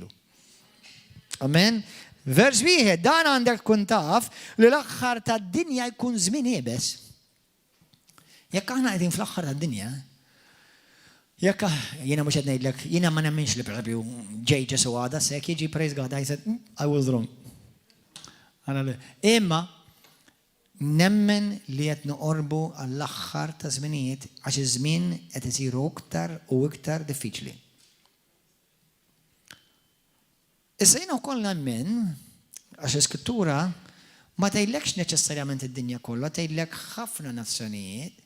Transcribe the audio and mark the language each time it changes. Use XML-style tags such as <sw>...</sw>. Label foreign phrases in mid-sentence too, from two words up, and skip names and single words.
<mt>Amen. Vers 1, dan għandek kun taf li l-axħar ta' dinja jkun żmien ibes. Jekk aħna qegħdin fl-axħar ta' dinja, jekk jiena mhux qed ngħidlek, jiena ma nemminx li propju ġej ġesu għada sek jiġi</mt> <en>praise God, I said, I was wrong.</en> <mt>Imma nemmen li qed noqorbu għall-aħħar ta' żminijiet għax iż-żmien qed isiru iktar u iktar diffiċli. Issa jiena wkoll nemmen għax l-Iskrittura ma tgħidlekx neċessarjament id-dinja kollha, tgħidlek ħafna nazzjonijiet.</mt>